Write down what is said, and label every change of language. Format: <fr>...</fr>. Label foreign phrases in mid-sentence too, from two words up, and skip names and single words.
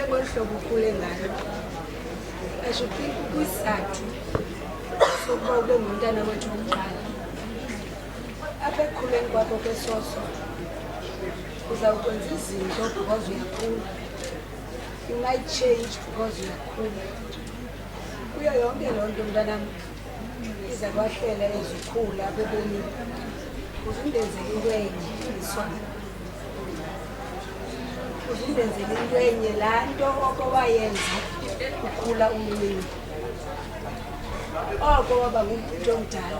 <xh>ngohlobo ukhule ngalo</xh> <en>I should think</en> <xh>kwisizathu sokuba ube ngumntana wethu wokuqala apha ekukhuleni kwakho kwesoso uzawukwenza izinto because uyakhula</xh> <en>you might change</en> <xh>because uyakhula kuyo yonke loo nto mntanam iza kwahlela ezikhula apha ebomini uzundenzela into enye Esona uzundenzela into enye laa nto oko wayenza ukhula umnini oko waba ngumntu omdala</xh>